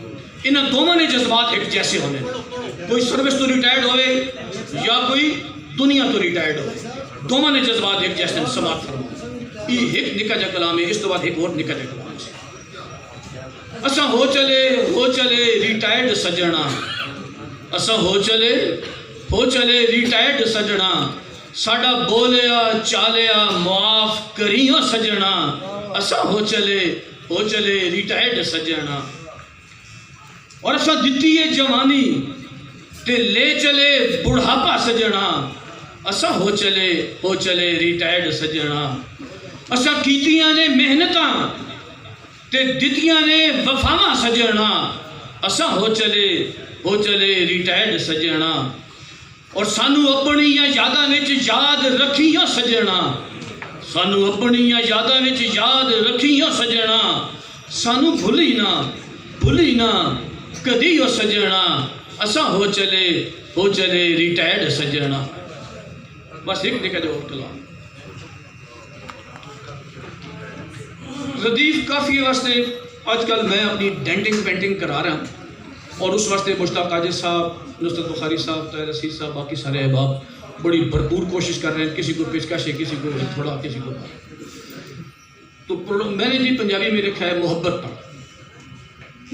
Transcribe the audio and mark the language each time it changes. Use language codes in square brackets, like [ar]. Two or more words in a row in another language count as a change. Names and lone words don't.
[pa] انہاں دونوں نے جذبات ایک جیسے ہونے، کوئی سروس تو ریٹائرڈ ہوئے یا کوئی دنیا تو ریٹائرڈ ہوئے، دونوں نے جذبات ایک جیسے سماعت فرما۔ یہ ایک نکا جا کلام ہے، اس تو بعد ایک اور نکا جا کلام ہے۔ اساں ہو چلے ریٹائرڈ سجنا، اساں ہو چلے ریٹائرڈ سجنا، ساڈا بولیا چالیا معاف کریاں سجنا، اساں ہو چلے ریٹائرڈ سجنا۔ اور اساں دتی ہے جوانی تے لے چلے بڑھاپا سجنا، اساں ہو چلے ریٹائرڈ سجنا۔ اساں کیتیاں نے محنتاں تے دتیاں نے وفاواں سجنا، اساں ہو چلے ریٹائرڈ سجنا۔ اور سانو اپنی یاداں وچ یاد رکھیاں سجنا، سانو اپنی یاداں وچ یاد رکھیاں سجنا، سانو بھولی نہ کدی او سجنا، اساں ہو چلے ریٹائرڈ سجنا۔ [ur] بس ایک نکا جو اور کلام ردیف کافی واسطے آج کل میں اپنی [en] denting painting [ur] کرا رہا ہوں اور اس واسطے مشتاق قادر صاحب، نصرت بخاری صاحب، طاہر رشید صاحب، باقی سارے احباب بڑی بھرپور کوشش کر رہے ہیں، کسی کو پیشکش ہے، کسی کو تھوڑا، کسی کو تو میں نے جی پنجابی میں لکھا ہے محبت پر۔